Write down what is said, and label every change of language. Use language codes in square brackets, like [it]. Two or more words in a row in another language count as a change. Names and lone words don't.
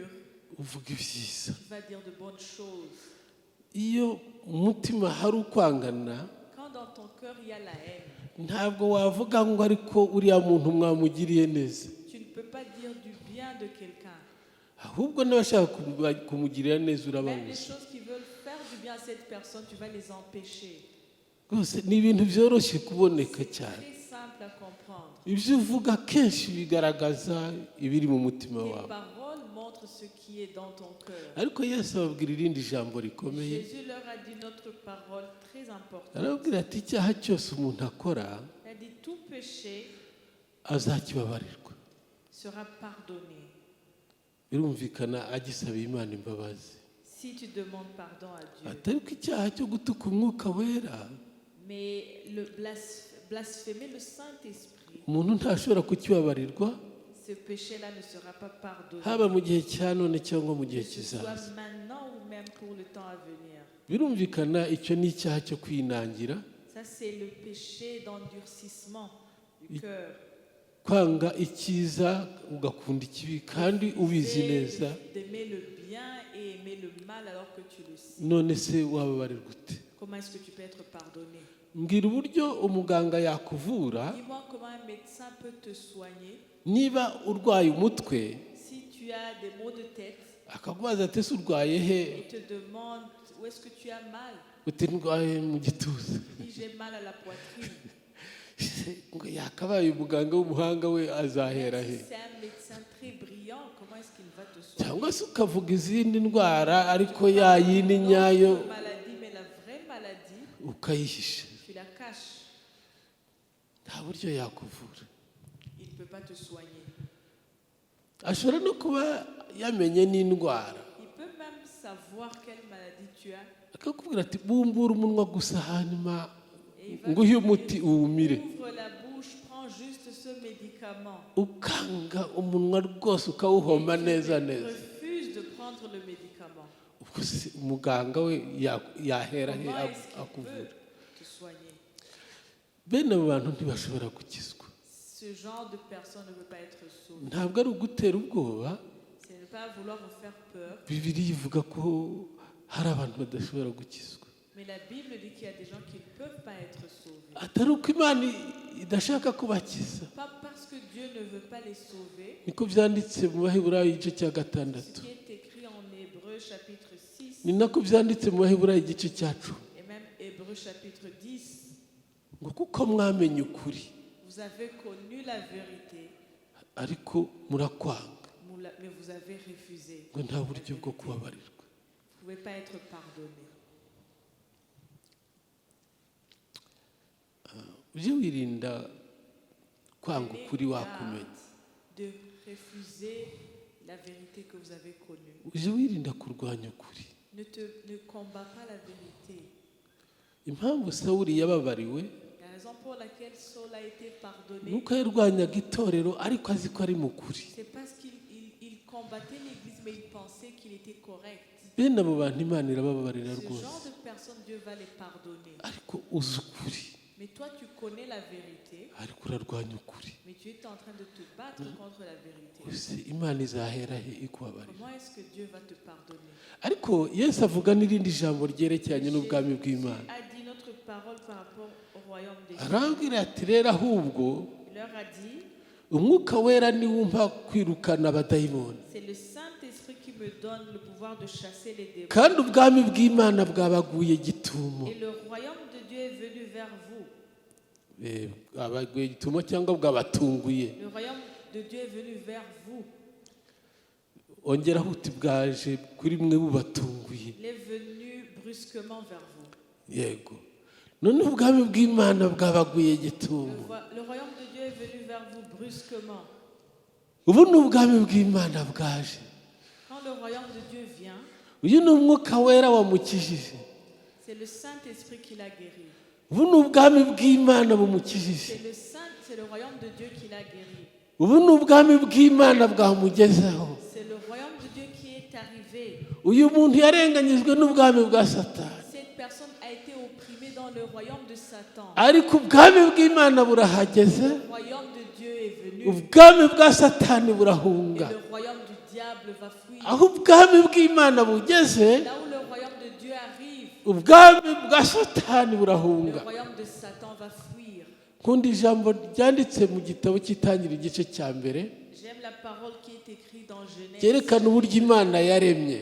[rw] uvuga ibyiza [fr] tu vas dire de bonnes choses. [rw] iyo mu mutima hari ukwangana [fr] Quand dans ton cœur il y a la haine, [rw] ntabwo wavuga ngo ariko uriya muntu mwamugiriye neza [fr] tu ne peux pas dire du bien de quelqu'un. [rw] ahubwo n'abashaka kumugirira neza [fr] Même les [rw] urababuza [fr] choses qui veulent faire du bien à cette personne, tu vas les empêcher. [rw] rwose ni ibintu byoroshye kuboneka [fr] C'est [rw] cyane [fr] très simple à comprendre. [rw] ibyo uvuga kenshi bigaragaza ibiri mu mutima [fr] Tes [rw] wawe [fr] paroles montrent ce qui est dans ton cœur. [rw] ariko Yesu ababwira irindi jambo rikomeye [fr] Jésus leur a dit notre parole très importante. [rw] arababwira ati icyaha cyose umuntu akora [fr] Il a dit tout péché [rw] azakibabarirwa [fr] sera pardonné [rw] birumvikana agisaba Imana imbabazi [fr] si tu demandes pardon à Dieu. [rw] atari ko icyaha cyo gutuka umwuka wera [fr] Mais le blasphémer le Saint-Esprit, [rw] umuntu ntashobora kukibabarirwa [fr] ce péché-là ne sera pas pardonné. [rw] haba mu gihe cya none cyangwa mu gihe [fr] Que ce [rw] kizaza [fr] soit maintenant ou même pour le temps à venir. [rw] birumvikana icyo ni icyaha cyo kwinangira [fr] Ça, c'est le péché d'endurcissement du cœur. [rw] kwanga icyiza ugakunda ikibi kandi ubizi neza [fr] D'aimer le bien et aimer le mal alors que tu le sais. [rw] none se wababarirwa ute [fr] Comment est-ce que tu peux être pardonné? [rw] mbwira uburyo umuganga yakuvura [fr] Dis-moi comment un médecin peut te soigner [rw] niba urwaye umutwe [fr] si tu as des maux de tête [rw] akakubaza ati ese urwaye he [fr] et te demande où est-ce que tu as mal. [rw] uti ndwaye mu gituza [fr] Si j'ai mal à la poitrine. [rw] ngo yakabaye umuganga w'umuhanga we azahera [fr] Même [rw] he [fr] si c'est un médecin très brillant, comment est-ce qu'il va te soigner? [rw] cyangwa se ukavuga izindi ndwara ariko ya yindi nyayo [fr] Une maladie, mais la vraie maladie, [rw] ukayihisha [fr] tu la caches. [rw] nta buryo yakuvura [fr] Il ne peut pas te soigner. [rw] ashobora no kuba yamenye n'indwara [fr] Il peut même savoir quelle maladie tu as. [rw] akakubwira ati bumbura umunwa gusa hanyuma [fr] Et il va [rw] nguhe [fr] te [rw] umuti [fr] dire, [rw] uwumire [fr] ouvre la bouche, prends juste ce médicament. [rw] ukanga umunwa rwose ukawuhoma neza [fr] Tu [rw] neza [fr] refuses de prendre le médicament. [rw] ubwo se umuganga we yahera he [fr] Comment est-ce qu'il [rw] akuvura [fr] peut te soigner? [rw] bene abo bantu ntibashobora gukizwa [fr] Ce genre de personne ne peut pas être sauvé. [rw] ntabwo ari ugutera ubwoba [fr] C'est ne pas vouloir vous faire peur. [rw] Bibiliya ivuga ko hari abantu badashobora gukizwa [fr] Mais la Bible dit qu'il y a des gens qui ne peuvent pas être sauvés. [rw] atari uko Imana idashaka kubakiza [fr] Pas parce que Dieu ne veut pas les sauver. [rw] niko byanditse mu Baheburayo igice cya [fr] Ce [rw] gatandatu [fr] qui est écrit en Hébreu chapitre 6, [rw] ni nako byanditse mu Baheburayo igice cya 10 [fr] et même Hébreux chapitre 10. [rw] ngo kuko mwamenye ukuri [fr] Vous avez connu la vérité, [rw] ariko murakwanga [fr] mais vous avez refusé. [rw] ngo nta buryo bwo kubabarirwa. [fr] Vous ne pouvez pas être pardonné. [rw] uje wirinda kwanga ukuri wakumenye. [fr] De refuser la vérité que vous avez connue. [rw] uje wirinda kurwanya ukuri. [fr] Ne combat pas la vérité. [rw] impamvu Sawuli yababariwe [fr] La raison pour laquelle Saul a été pardonné, [rw] nuko yarwanyaga itorero ariko azi ko ari mukuri. [fr] c'est parce qu'il combattait l'église, mais il pensait qu'il était correct. [rw] bene abo bantu Imana irababarira [fr] Ce [rw] rwose, [fr] genre de personnes, Dieu va les pardonner. [rw] ariko uzi ukuri [fr] Mais toi, tu connais la vérité, [rw] ariko urarwanya ukuri. [fr] mais tu es en train de te battre contre la vérité. [rw] Ese Imana izahera he ikubabarira? [fr] Comment est-ce que Dieu va te pardonner? [rw] ariko Yesu avuga n'irindi jambo ryerekeranye n'ubwami bw'Imana. [fr] Jésus a dit notre parole par rapport au royaume des cieux. [rw] arambwira ati rero ahubwo [fr] Il leur a dit, [rw] umwuka wera niwe umpa kwirukana abadayimoni, [fr] c'est le Saint-Esprit qui me donne le pouvoir de chasser les démons. [rw] kandi ubwami bw'Imana bwabaguye gitumo. [fr] Et le royaume de Dieu est venu vers vous. [rw] Abaguye gitumo cyangwa bwabatunguye. [fr] Le royaume de Dieu est venu vers vous. [rw] ongeraho uti bwaje kuri mwe bubatunguye. [fr] Il est venu brusquement vers vous. [rw] yego none ubwami bw'Imana bwabaguye gitumo. [fr] Le royaume de Dieu est venu vers vous brusquement. [rw] ubu ni ubwami bw'Imana bwaje. [fr] Quand le royaume de Dieu vient, [rw] uyu ni umwuka wera wamukijije. [fr] c'est le Saint-Esprit qui l'a guéri. [rw] ubu ni ubwami bw'Imana bumukijije. [fr] C'est le royaume de Dieu qui l'a guéri. [rw] ubu ni ubwami bw'Imana bwamugezeho. [fr] C'est le royaume de Dieu qui est arrivé. [rw] uyu muntu yarenganyijwe n'ubwami bwa Satani, [fr] Cette personne a été opprimée dans le royaume de Satan. [rw] ariko ubwami bw'Imana burahageze, [fr] Le royaume de Dieu est venu. [rw] ubwami bwa Satani [fr] Et [rw] burahunga. [fr] le royaume du diable va fuir. [rw] aho ubwami bw'Imana bugeze, [fr] Là où le royaume de Dieu arrive, [rw] ubwami bwa Satani [fr] le [rw] burahunga. [fr] royaume de Satan va fuir. [rw] kundi ijambo ryanditse mu gitabo cy'itangira igice cya mbere [fr] J'aime la parole qui est écrite dans Genèse, [rw] cyerekana uburyo Imana yaremye.